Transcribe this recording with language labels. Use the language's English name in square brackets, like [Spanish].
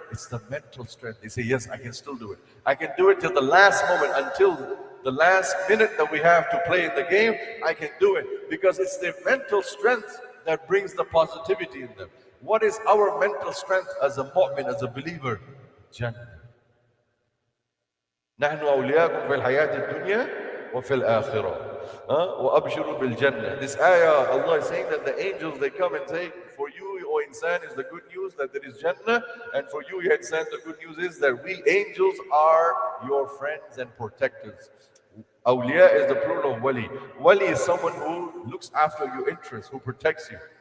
[English] It's the mental strength. They say, yes, I can still do it. I can do it till the last moment, until the last minute that we have to play in the game. I can do it because it's their mental strength that brings the positivity in them. What is our mental strength as a mu'min, as a believer? Jannah. [Arabic] نحن أولياءكم في الحياة الدنيا وفي الآخرة. وأبشروا بالجنة. [English] This ayah, Allah is saying that the angels, they come and say, for you, O insan, is the good news that there is Jannah, and for you, ya insan, the good news is that we angels are your friends and protectors. Awliya is the plural of wali. Wali is someone who looks after your interests, who protects you.